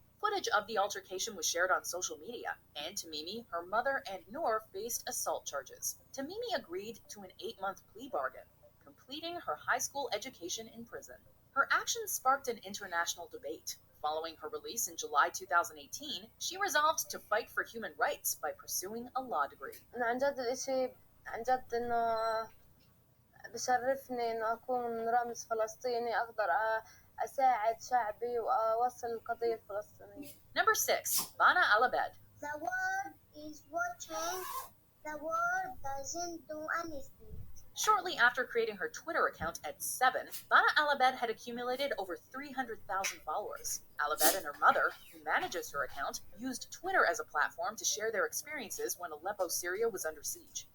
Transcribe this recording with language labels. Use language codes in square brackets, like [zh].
[en] Footage of the altercation was shared on social media, and Tamimi, her mother, and Noor faced assault charges. Tamimi agreed to an 8-month plea bargain, completing her high school education in prison. Her actions sparked an international debate. Following her release in July 2018, she resolved to fight for human rights by pursuing a law degree. [ar] عن جد الإشي عن جد إنه بشرفني إنه أكون رمز فلسطيني أقدر أساعد شعبي وأوصل القضية الفلسطينية. [en] Number 6. Bana Alabed. The world is watching. The world doesn't do anything. Shortly after creating her Twitter account at 7, Bana Alabed had accumulated over 300,000 followers. Alabed and her mother, who manages her account, used Twitter as a platform to share their experiences when Aleppo, Syria was under siege.